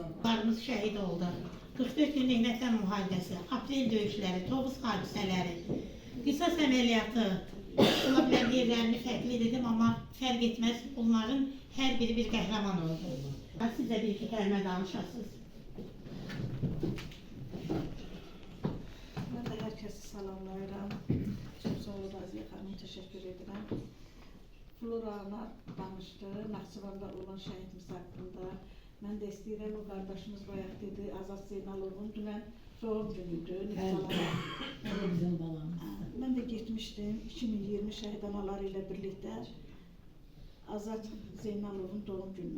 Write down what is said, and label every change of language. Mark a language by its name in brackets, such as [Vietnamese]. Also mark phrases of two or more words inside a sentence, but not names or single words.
[Azerbaijani] Larımız şəhid oldu. 44 günlük vətən müharibəsi, aprel döyüşləri, Tovuz hadisələri, qisas əməliyyatı, ola bilər yerlərini fərqli dedim, amma fərq etməz. Bunların hər biri bir qəhrəman oldu. Siz də bir iki kəlmə danışasınız. [Turkish] Ben de herkesi salamlayıram. [Azerbaijani] Çok sağ olun Aziye Hanım, [Turkish] teşekkür ederim. [Azerbaijani] Flora ana danıştı, Naxçıvanda olan şəhidimiz haqqında. Mən də istəyirəm, o qardaşımız bayaq dedi, Azad Zeynalovun dünən doğum günüydü. Bizim balamız. Mən də getmişdim 2020 şəhid anaları ilə birlikdə Azad Zeynalovun doğum gününə.